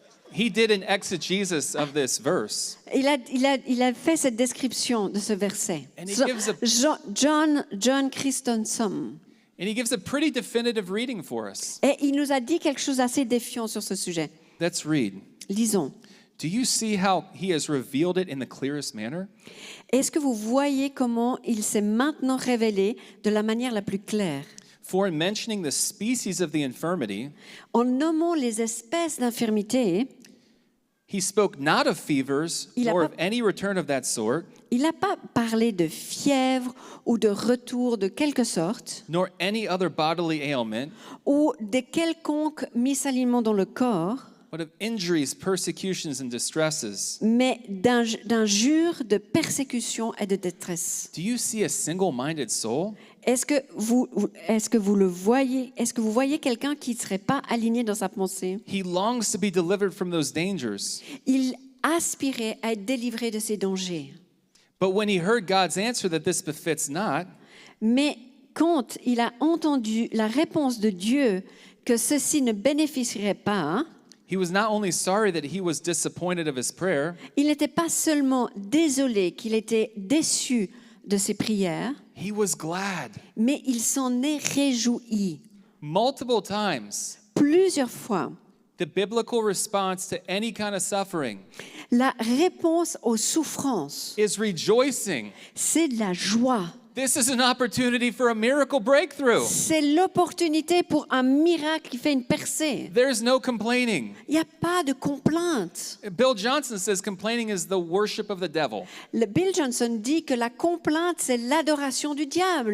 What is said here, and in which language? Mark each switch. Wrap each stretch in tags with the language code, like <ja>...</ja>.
<en>he did an exegesis of this verse.</en> <fr>il a fait cette description de ce verset.</fr> <en>And he gives John Chrysostom. And he gives a pretty definitive reading for us.</en> <fr>Et il nous a dit quelque chose d'assez défiant sur ce sujet.</fr> <en>Let's read.</en> <fr>Lisons.</fr> <en>Do you see how he has revealed it in the clearest manner?</en> <fr>Est-ce que vous voyez comment il s'est maintenant révélé de la manière la plus claire?</fr> <en>For in mentioning the species of the infirmity,</en> <fr>En nommant les espèces d'infirmité,</fr> <en>he spoke not of fevers,</en> <fr>Il a</fr> <en>nor</en> <fr>pas-</fr> <en>of any return of that sort,</en> <fr>il n'a pas parlé de fièvre ou de retour de quelque sorte,</fr> <en>nor any other bodily ailment,</en> <fr>ou de quelconque misalignement dans le corps,</fr> <en>but of injuries, persecutions, and distresses.</en> <fr>mais d'injures, de persécutions et de détresse.</fr> <en>Do you see a single-minded soul?</en> <fr>Est-ce que vous le voyez? Est-ce que vous voyez quelqu'un qui ne serait pas aligné dans sa pensée?</fr> <en>He longs to be delivered from those dangers.</en> <fr>Il aspirait à être délivré de ces dangers.</fr> <en>But when he heard God's answer that this befits not,</en> <fr>Mais quand il a entendu la réponse de Dieu que ceci ne bénéficierait pas,</fr> <en>he was not only sorry that he was disappointed of his prayer,</en> <fr>il n'était pas seulement désolé qu'il était déçu de ses prières,</fr> <en>he was glad.</en> <fr>mais il s'en est réjoui.</fr> <en>Multiple times,</en> <fr>Plusieurs fois,</fr> <en>the biblical response to any kind of suffering</en> <fr>la réponse aux souffrances,</fr> <en>is rejoicing.</en> <fr>c'est de la joie.</fr> <en>This is an opportunity for a miracle breakthrough.</en> <fr>C'est l'opportunité pour un miracle qui fait une percée.</fr> <en>There's no complaining.</en> <fr>Il n'y a pas de complainte.</fr> <en>Bill Johnson says complaining is the worship of the devil.</en> <fr>Le Bill Johnson dit que la complainte, c'est l'adoration du diable.</fr>